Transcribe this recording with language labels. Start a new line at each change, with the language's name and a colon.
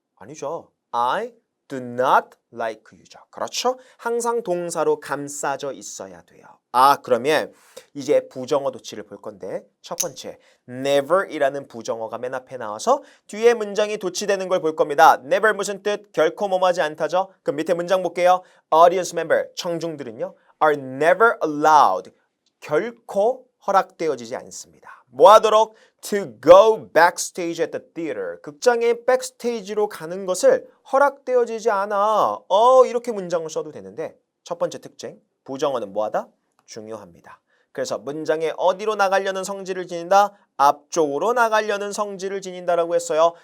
Korean: 아니죠.
English: I do not like you죠.
Korean: 그렇죠? 항상 동사로 감싸져 있어야 돼요. 그러면 이제 부정어 도치를 볼 건데 첫 번째, never이라는 부정어가 맨 앞에 나와서 뒤에 문장이 도치되는 걸 볼 겁니다. never 무슨 뜻? 결코 뭐뭐하지 않다죠? 그럼 밑에 문장 볼게요.
English: audience member,
Korean: 청중들은요
English: are never allowed,
Korean: 결코 허락되어지지 않습니다. 뭐 하도록?
English: To go backstage at the theater.
Korean: 극장의 백스테이지로 가는 것을 허락되어지지 않아. 이렇게 문장을 써도 되는데 첫 번째 특징, 부정어는 뭐하다? 중요합니다. 그래서 문장에 어디로 나가려는 성질을 지닌다? 앞쪽으로 나가려는 성질을 지닌다라고 했어요.